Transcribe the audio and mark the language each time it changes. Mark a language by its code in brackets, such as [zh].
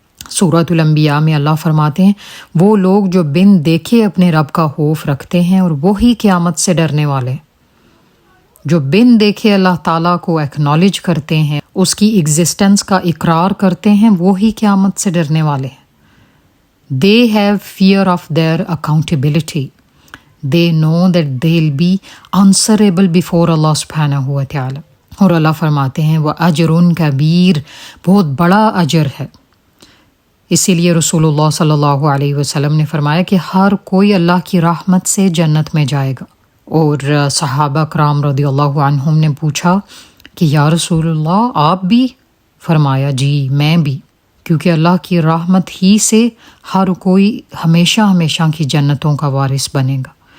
[ur] سورۃ الانبیاء میں اللہ فرماتے ہیں وہ لوگ جو بن دیکھے اپنے رب کا خوف رکھتے ہیں اور وہی قیامت سے ڈرنے والے، جو بن دیکھے اللہ تعالیٰ کو ایکنالج کرتے ہیں، اس کی ایگزسٹنس کا اقرار کرتے ہیں، وہی قیامت سے ڈرنے والے ہیں۔ [en] They have fear of their accountability. They know that they'll be answerable before Allah subhanahu wa ta'ala. [ur] اور اللہ فرماتے ہیں [ar] وَأَجْرٌ كَبِيرٌ، [ur] بہت بڑا اجر ہے۔ اسی لیے رسول اللہ صلی اللہ علیہ وسلم نے فرمایا کہ ہر کوئی اللہ کی رحمت سے جنت میں جائے گا۔ اور صحابہ کرام رضی اللہ عنہم نے پوچھا کہ یا رسول اللہ آپ بھی؟ فرمایا جی میں بھی، کیونکہ اللہ کی رحمت ہی سے ہر کوئی ہمیشہ ہمیشہ کی جنتوں کا وارث بنے گا۔